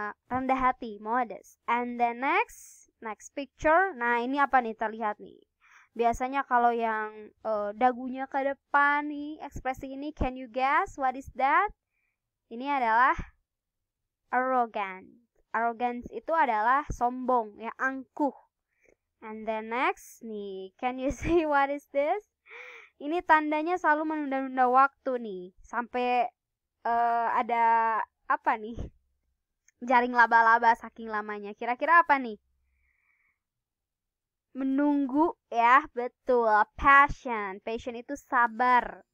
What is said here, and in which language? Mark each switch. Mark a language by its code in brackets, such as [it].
[id] Rendah hati, [en] modest. And then next picture. [id] Nah, ini apa nih terlihat nih? Biasanya kalau yang dagunya ke depan nih, ekspresi ini, [en] can you guess what is that? [id] Ini adalah arrogant. Arrogance itu adalah sombong, ya, angkuh. [en] And then next nih, can you see what is this? [id] Ini tandanya selalu menunda-nunda waktu nih, sampai ada apa nih? Jaring laba-laba saking lamanya. Kira-kira apa nih? Menunggu ya, betul. Passion itu sabar.